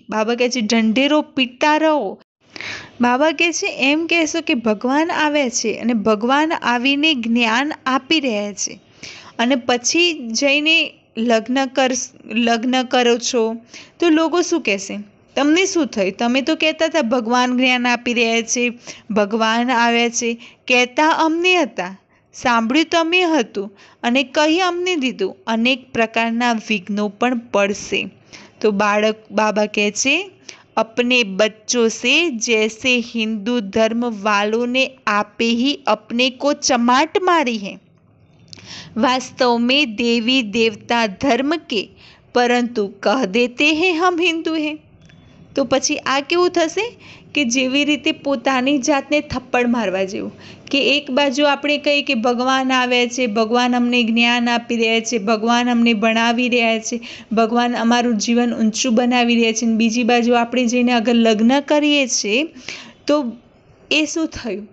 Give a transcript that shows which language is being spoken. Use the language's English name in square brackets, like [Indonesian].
[Gujarati] બાબા કહે છે ઢંઢેરો પીટતા રહો. બાબા કહે છે એમ કહેશો કે ભગવાન આવે છે અને ભગવાન આવીને જ્ઞાન આપી રહ્યા છે, અને પછી જઈને લગ્ન કરો છો તો લોકો શું કહેશે? તમને શું થયું? તમે તો કહેતા હતા ભગવાન જ્ઞાન આપી રહ્યા છે, ભગવાન આવ્યા છે, કહેતા અમને હતા, સાંભળ્યું તમે હતું અને કહી અમને દીધું. અનેક પ્રકારના વિઘ્નો પણ પડશે. તો બાબા કહે છે [Hindi] अपने बच्चों से जैसे हिंदू धर्म वालों ने आपे ही अपने को चमाट मारी है, वास्तव में देवी देवता धर्म के, परंतु कह देते हैं हम हिंदू हैं. [Gujarati] તો પછી આ કેવું થશે કે જેવી રીતે પોતાની જાતને થપ્પડ મારવા જેવું, કે એક બાજુ આપણે કહીએ કે ભગવાન આવ્યા છે, ભગવાન અમને જ્ઞાન આપી રહ્યા છે, ભગવાન અમને ભણાવી રહ્યા છે, ભગવાન અમારું જીવન ઊંચું બનાવી રહ્યા છે, અને બીજી બાજુ આપણે જઈને અગર લગ્ન કરીએ છીએ તો એ શું થયું?